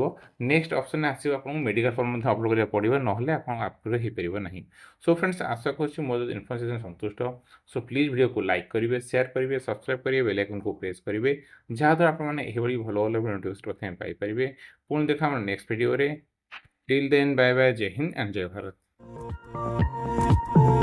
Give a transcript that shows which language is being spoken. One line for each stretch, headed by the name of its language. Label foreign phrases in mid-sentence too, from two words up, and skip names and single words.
English: next option
Odia: ଆସିବ ଆପଣଙ୍କୁ
English: medical form
Odia: ମଧ୍ୟ ଅପଲୋଡ଼ କରିବାକୁ ପଡ଼ିବ, ନହେଲେ ଆପଣଙ୍କ ଆପ୍ରୁଭ୍ ହେଇପାରିବ ନାହିଁ।
English: so friends,
Odia: ଆଶା କରୁଛି ମୋର ଯଦି ଇନଫର୍ମେସନ୍ ସନ୍ତୁଷ୍ଟ। ସୋ ପ୍ଲିଜ୍ ଭିଡ଼ିଓକୁ ଲାଇକ୍ କରିବେ, ସେୟାର କରିବେ, ସବସ୍କ୍ରାଇବ୍ କରିବେ,
English: bell icon
Odia: ପ୍ରେସ୍ କରିବେ, ଯାହାଦ୍ୱାରା ଆପଣମାନେ ଏହିଭଳି ଭଲ ଭଲ ନୋଟିଫିକେସନ୍ ପ୍ରଥମେ ପାଇପାରିବେ। ପୁଣି ଦେଖା ଆମର
English: next video. till then bye bye,
Hindi: जय हिंद
English: एंड
Hindi: जय भारत।